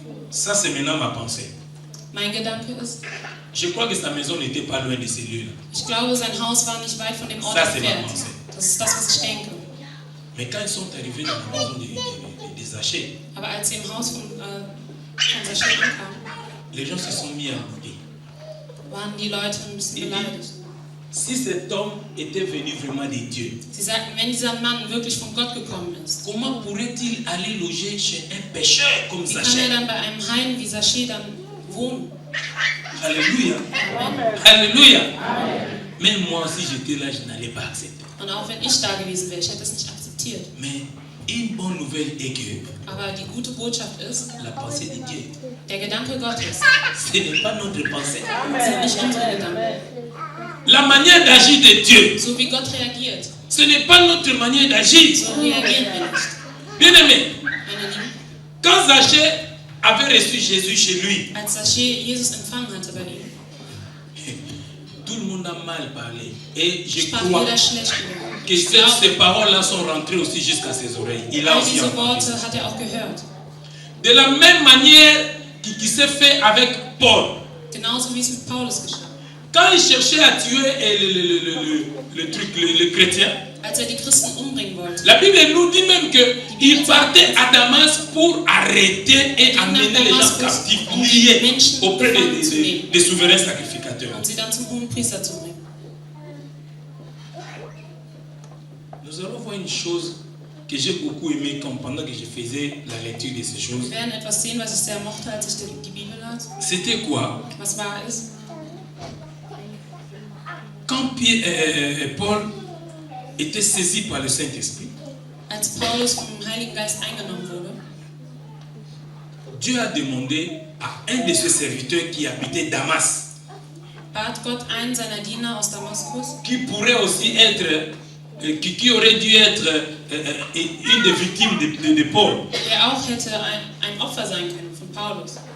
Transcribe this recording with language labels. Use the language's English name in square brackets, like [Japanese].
[French] Ça, c'est maintenant ma pensée. [German] Mein Gedanke ist, [French] Je crois que sa maison n'était pas loin de ces lieux-là. [German] ich glaube, sein Haus war nicht weit von dem Ort [French] Ça, c'est ma [German] entfernt. [French] pensée. [German] Das ist das, was ich denke. [French] Mais quand ils sont arrivés dans la maison des Zachée, [German] Aber als sie im Haus von Zacchaeus ankamen, [French] les gens se sont mis à bouder. [German] waren die Leute ein bisschen beleidigt. [French] Si cet homme était venu vraiment de Dieu, [German] Sie sagten, wenn dieser Mann wirklich von Gott gekommen ist, [French] comment pourrait-il aller loger chez un pécheur comme [German] wie kann er [French] Zachée? [German] dann bei einem Heiden wie Zacchaeus dann wohnen? [French] Alléluia. Alléluia. Même moi, si j'étais là, je n'allais pas accepter. [German] Und auch wenn ich da gewesen wäre, ich hätte es nicht akzeptiert. [French] Mais une bonne nouvelle est que [German] Aber die gute Botschaft ist, [French] la pensée de Dieu, [German] der Gedanke Gottes [French] ce n'est pas notre pensée. [German] sind nicht unsere Gedanken. [French] La manière d'agir de Dieu, [German] So wie Gott reagiert, [French] ce n'est pas notre manière d'agir. [German] so reagieren wir nicht. [French] Bien-aimé, [German] Meine Lieben, [French] quand Zachée avait reçu Jésus chez lui, [German] als Zacchaeus Jesus empfangen hatte bei ihm, [French] tout le monde a mal parlé. Et je [German] sprach [French] crois [German] jeder schlecht über ihn. [French] que [German] Ich glaube, [French] ces paroles-là sont rentrées aussi jusqu'à ses oreilles. Il a [German] all [French] aussi [German] diese [French] entendu. [German] Worte hat er auch gehört. [French] De la même manière qui s'est fait avec Paul. [German] Genauso wie es mit Paulus geschah. [French] Quand il cherchait à tuer le chrétien, [German] Als die Christen umbringen wollte, [French] la Bible nous dit même qu'il partait à Damas pour arrêter et amener les gens captifs, liés auprès des souverains sacrificateurs. [German] und sie dann zum hohen Priester zu bringen. [French] Nous allons voir une chose que j'ai beaucoup aimée pendant que je faisais la lecture de ces choses. [German] Wir werden etwas sehen, was ich sehr mochte, als ich die Bibel las. [French] C'était quoi? [German] Was war es? [French] Quand Paul était saisi par le Saint-Esprit, [German] Als Paulus vom Heiligen Geist eingenommen wurde, [French] Dieu a demandé à un de ses serviteurs qui habitait Damas, [German] bat Gott einen seiner Diener aus Damaskus, [French] qui pourrait aussi être, qui aurait dû être une des victimes de Paul. [German] der auch hätte ein Opfer sein können von Paulus.